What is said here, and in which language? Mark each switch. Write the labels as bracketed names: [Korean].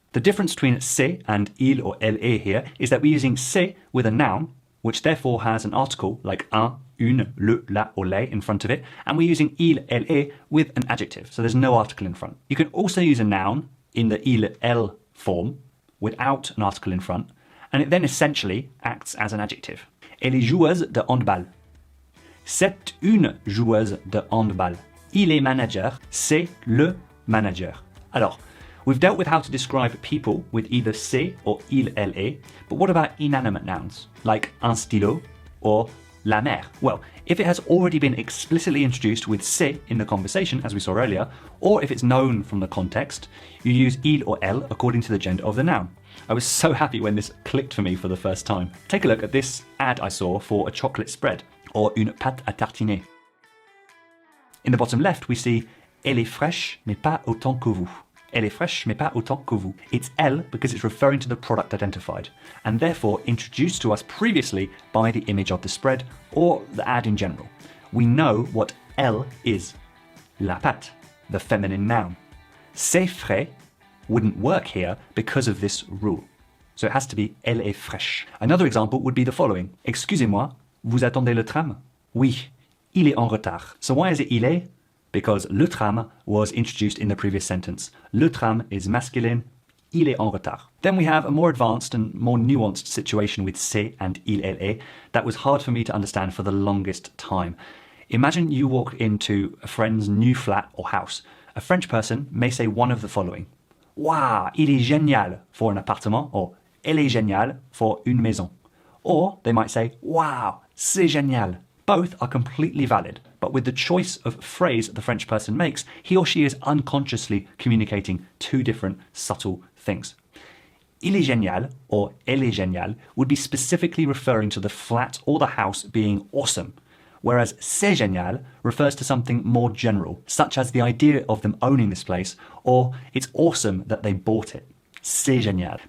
[English] The difference between c'est and il or elle est here is that we're using c'est with a noun, which therefore has an article like un, une, le, la, or les in front of it, and we're using il, elle est with an adjective, so there's no article in front. You can also use a noun in the il, elle form without an article in front, and it then essentially acts as an adjective. [French] Elle est joueuse de handball. C'est une joueuse de handball. Il est manager, c'est le manager. [English] Alors, we've dealt with how to describe people with either c'est or il, elle est, but what about inanimate nouns, like [French] un stylo [English] or [French] la mère? [English] Well, if it has already been explicitly introduced with c'est in the conversation, as we saw earlier, or if it's known from the context, you use il or elle according to the gender of the noun. I was so happy when this clicked for me for the first time. Take a look at this ad I saw for a chocolate spread, or [French] une pâte à tartiner. [English] In the bottom left, we see [French] elle est fraîche, mais pas autant que vous. Elle est fraîche, mais pas autant que vous. [English] It's elle because it's referring to the product identified, and therefore introduced to us previously by the image of the spread or the ad in general. We know what elle is. [French] La pâte, [English] the feminine noun. [French] C'est frais [English] wouldn't work here because of this rule. So it has to be [French] elle est fraîche. [English] Another example would be the following. [French] Excusez-moi, vous attendez le tram? Oui, il est en retard. [English] So why is it [French] il est? [English] Because le tram was introduced in the previous sentence. Le tram is masculine, [French] il est en retard. [English] Then we have a more advanced and more nuanced situation with c'est and il, elle est that was hard for me to understand for the longest time. Imagine you walk into a friend's new flat or house. A French person may say one of the following. [French] Waouh, il est génial for an appartement, or elle est géniale for une maison. [English] Or they might say, wow, [French] c'est génial. [English] Both are completely valid, but with the choice of phrase the French person makes, he or she is unconsciously communicating two different subtle things. [French] Il est génial, [English] or [French] elle est géniale, [English] would be specifically referring to the flat or the house being awesome, whereas c'est génial refers to something more general, such as the idea of them owning this place, or it's awesome that they bought it. [French] C'est génial.